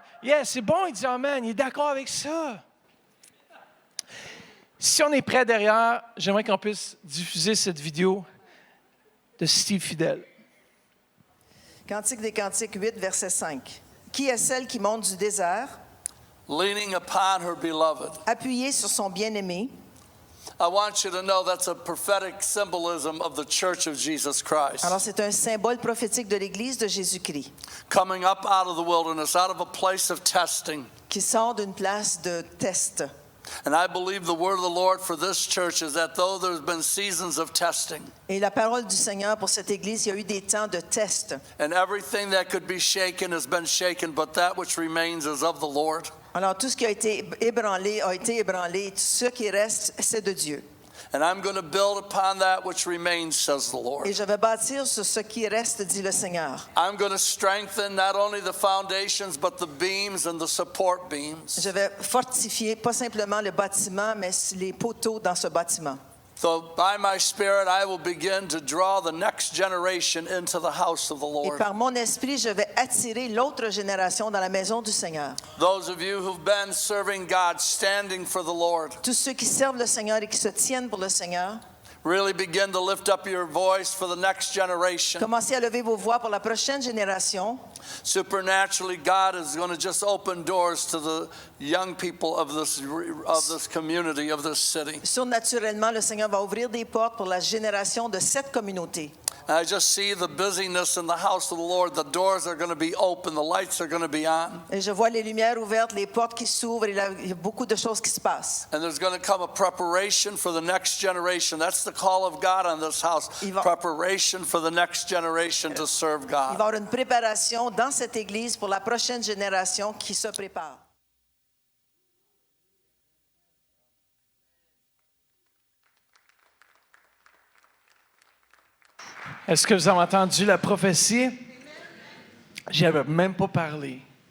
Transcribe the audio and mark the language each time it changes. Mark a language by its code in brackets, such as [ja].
[fr] Yeah, c'est bon, il dit amen. Il est d'accord avec ça. Si on est prêt derrière, j'aimerais qu'on puisse diffuser cette vidéo de Steve Fidel. Cantique des Cantiques 8, verset 5. Qui est celle qui monte du désert? [en] Leaning upon her beloved. [fr] Appuyée sur son bien-aimé. [en] I want you to know that's a prophetic symbolism of the Church of Jesus Christ. [fr] Alors, c'est un symbole prophétique de l'Église de Jésus-Christ. [en] Coming up out of the wilderness, out of a place of testing. [fr] Qui sort d'une place de test. [en] And I believe the word of the Lord for this church is that though there's been seasons of testing. [fr] Et la parole du Seigneur pour cette église, il y a eu des temps de test. [en] And everything that could be shaken has been shaken, but that which remains is of the Lord. [fr] Alors tout ce qui a été ébranlé, tout ce qui reste, c'est de Dieu. [en] And I'm going to build upon that which remains, says the Lord. [fr] Et je vais bâtir sur ce qui reste, dit le Seigneur. [en] I'm going to strengthen not only the foundations, but the beams and the support beams. [fr] Je vais fortifier pas simplement le bâtiment, mais les poteaux dans ce bâtiment. [en] So by my Spirit, I will begin to draw the next generation into the house of the [fr] Et [en] Lord. [fr] par mon esprit, je vais attirer l'autre génération dans la maison du Seigneur. [en] Those of you who've been serving God, standing for the Lord, [fr] Tous ceux qui servent le Seigneur et qui se tiennent pour le Seigneur, [en] really begin to lift up your voice for the next generation. [fr] commencez à lever vos voix pour la prochaine génération. [en] Supernaturally, God is going to just open doors to the young people of this community, of this city. [fr] Surnaturellement, le Seigneur va ouvrir des portes pour la génération de cette communauté. [en] I just see the busyness in the house of the Lord. The doors are going to be open. The lights are going to be on. [fr] Et je vois les lumières ouvertes, les portes qui s'ouvrent, et là, il y a beaucoup de choses qui se passent. [en] And there's going to come a preparation for the next generation. That's the call of God on this house. Preparation for the next generation to serve [fr] Il va y [en] God. [fr] avoir une préparation dans cette église pour la prochaine génération qui se prépare. Est-ce que vous avez entendu la prophétie? J'y avais même pas parlé.